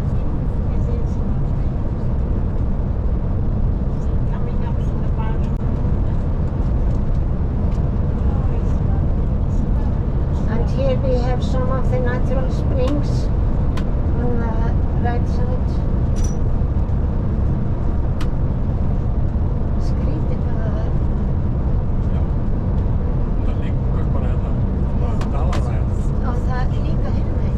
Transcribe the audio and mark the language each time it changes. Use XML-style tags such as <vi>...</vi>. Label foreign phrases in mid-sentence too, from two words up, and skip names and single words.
<en>Here we have some of the natural springs on the right side.</en> <is>Skrítið hvað það er. Já, það liggur bara þetta dalaræð. Og það er líka hérna.</is>